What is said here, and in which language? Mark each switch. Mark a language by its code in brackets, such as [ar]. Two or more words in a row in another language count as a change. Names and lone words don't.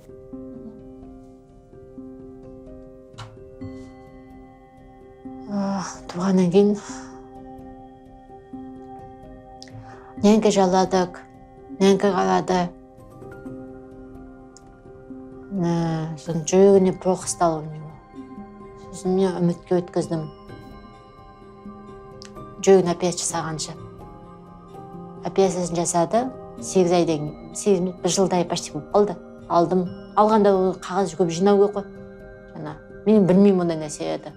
[kk] Туғаннан кейін нәңкі жаладық, нәңкі қарады. Сосын жүрегіне [ru] плохо стало у него. [kk] Сосын мен үмітке өткіздім. Жүрегін операция жасағанша. Операциясын жасады. 8 жылдай почти болып қалды. Алдым. алғанда ол қағаз көп жинау керек қой. Жана мен білмеймін ондай нәрселерді.